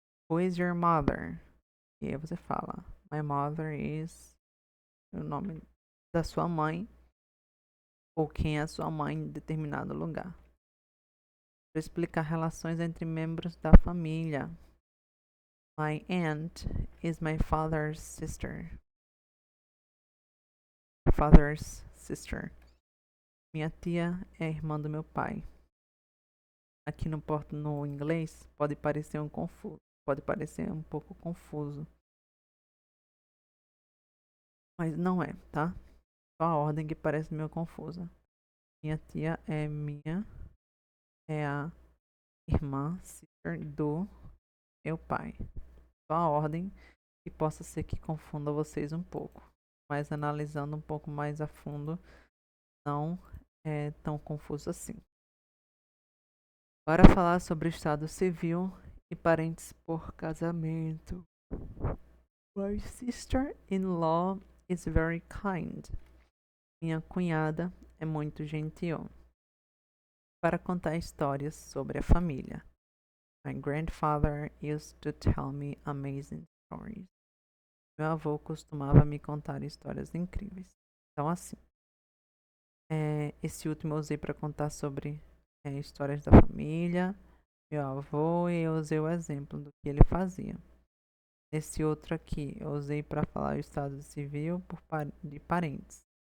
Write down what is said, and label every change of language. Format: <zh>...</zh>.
<en>Who is your mother?</en> <pt>E aí você fala,</pt> <en>my mother is</en> <pt>o nome da sua mãe ou quem é a sua mãe em determinado lugar. Para explicar relações entre membros da família.</pt> <en>My aunt is my father's sister. Father's sister.</en> <pt>Minha tia é irmã do meu pai. Aqui no inglês pode parecer um pouco confuso. Mas não é, tá? Só a ordem que parece meio confusa. Minha tia é a irmã, sister do meu pai. Só a ordem que possa ser que confunda vocês um pouco. Mas analisando um pouco mais a fundo, não é tão confuso assim. Para falar sobre o estado civil e parentes por casamento.</pt> <en>My sister-in-law is very kind.</en> <pt>Minha cunhada é muito gentil. Para contar histórias sobre a família.</pt> <en>My grandfather used to tell me amazing stories.</en> <pt>Meu avô costumava me contar histórias incríveis. Então, assim, esse último eu usei para contar sobre histórias da família, meu avô, e eu usei o exemplo do que ele fazia. Esse outro aqui eu usei para falar o estado civil de parentes.</pt>